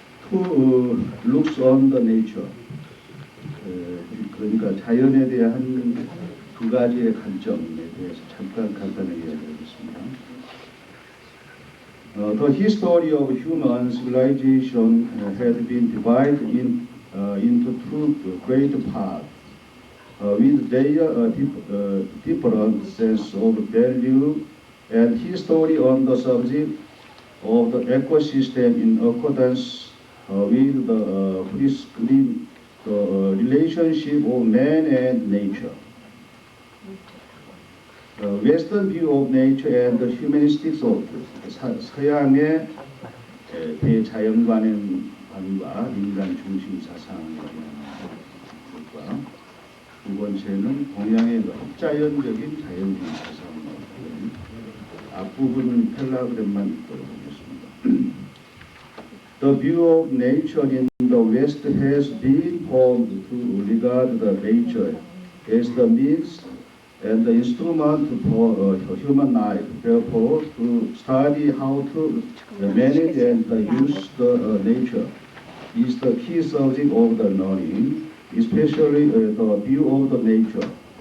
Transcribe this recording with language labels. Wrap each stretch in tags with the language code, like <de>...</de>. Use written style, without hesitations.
<en>Who looks on the nature,</en> <ko>그러니까 자연에 대한 두 가지의 관점에 대해서 잠깐 간단하게 이야기하겠습니다.</ko> <en>The history of human civilization had been divided into two great parts, with their different sense of value and history on the subject of the ecosystem in accordance with the prescribed relationship of man and nature. Western view of nature and the humanistic thought,</en> <ko>서양의 대자연관과 인간 중심 사상에 대한 것과 두 번째는 동양의 흡자연적인 자연주의 사상과 앞부분 펠라그램만 읽도록 하겠습니다.</ko> <en>The view of nature in the West has been formed to regard the nature as the means and the instrument for human life. Therefore, to study how to manage and use the nature is the key subject of the learning, especially the view of the nature.</en>